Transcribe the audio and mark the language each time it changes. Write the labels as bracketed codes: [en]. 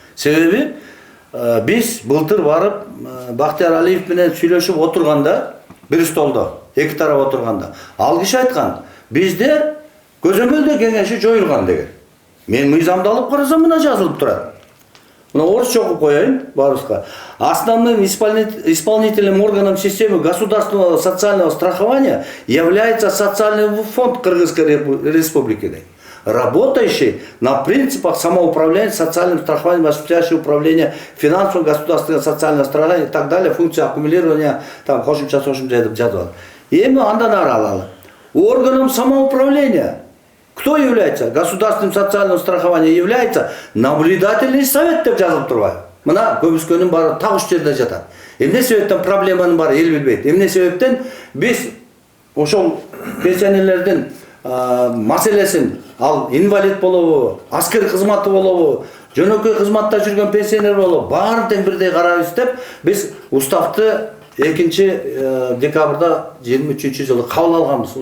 [ky] Себеби биз былтыр барып Бактияр Алиев менен сүйлөшүп отурганда, бир столдо, эки тарап отурганда, ал киши айткан, бизде көзөмөлдөө кеңеши жоюлган деген. Мен мыйзамды алып карасам мына жазылып турат. Мына орысча окуп коеюн баарыбызга. [ru] Основным исполнительным органом системы государственного социального страхования является социальный фонд Кыргызской республики, работающий на принципах самоуправления, социальным страхованием, осуществляющий управление финансовым, государственным, социальным страхованием и так далее, функция аккумулирования, там, [ky] кошумча деп жазылат. Эми андан ары алалы. [ru] Органом самоуправления кто является? Государственным социальным страхованием является наблюдательный совет [ky] деп жазылып турбайбы? Мына көбүскөнүн баары так уч жерде жатат. Эмне себептен проблеманын баары эл билбейт. Эмне себептен биз ошол пенсионерлердин маселесин, ал инвалид болобу, аскер кызматы болобу, жөнөкөй кызматта жүргөн пенсионер болобу, баарын тең бирдей карайбыз деп биз уставты 2 декабрда 23-жылы кабыл алганбыз.